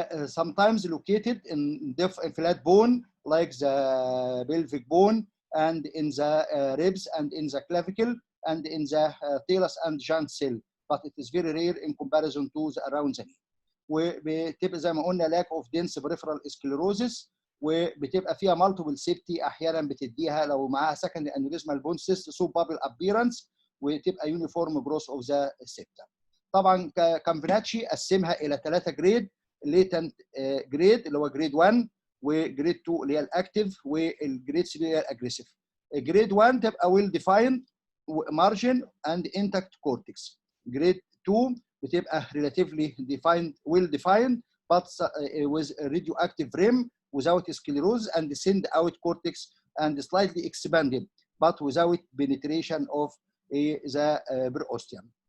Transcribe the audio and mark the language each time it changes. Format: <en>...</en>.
<en>Sometimes located in flat bone like the pelvic bone and in the ribs and in the clavicle and in the talus and giant cell, but it is very rare in comparison to the around the knee.</en> <ar>وبتبقى زي ما قلنا</ar> <en>lack of dense peripheral sclerosis</en> <ar>وبتبقى فيها</ar> <en>multiple septi</en> <ar>احيانا بتديها لو معاها</ar> <en>secondary aneurysmal bone cyst so bubble appearance</en> <ar>وتبقى</ar> <en>uniform growth of the septa.</en> <ar>طبعا كامبناتشي قسمها الى 3 جريد، latent جريد اللي هو جريد 1 وجريد 2 اللي هي الاكتف والجريد 3 اللي هي الاجريسيف.</ar> <en>grade 1</en> <ar>تبقى</ar> <en>Well defined margin and intact cortex. Grade 2</en> <ar>بتبقى</ar> <en>relatively defined, well defined but with radioactive rim without sclerosis and send out cortex and slightly expanded but without penetration of the periosteum.</en>